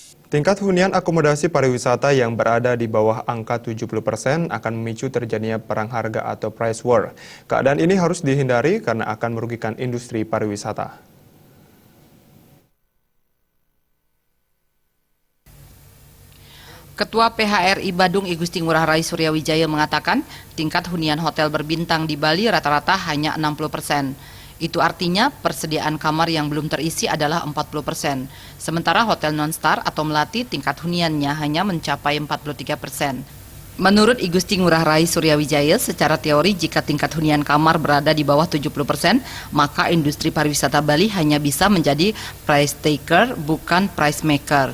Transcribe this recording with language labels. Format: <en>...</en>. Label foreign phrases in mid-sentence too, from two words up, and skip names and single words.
<id>Tingkat hunian akomodasi pariwisata yang berada di bawah angka 70% akan memicu terjadinya perang harga atau</id> <en>price war.</en> <id>Keadaan ini harus dihindari karena akan merugikan industri pariwisata. Ketua PHRI Badung I Gusti Ngurah Rai Suryawijaya mengatakan tingkat hunian hotel berbintang di Bali rata-rata hanya 60%. Itu artinya persediaan kamar yang belum terisi adalah 40%. Sementara hotel non-star atau melati tingkat huniannya hanya mencapai 43%. Menurut I Gusti Ngurah Rai Suryawijaya, secara teori jika tingkat hunian kamar berada di bawah 70%, maka industri pariwisata Bali hanya bisa menjadi</id> <en>price taker</en> <id>bukan</id> <en>price maker.</en>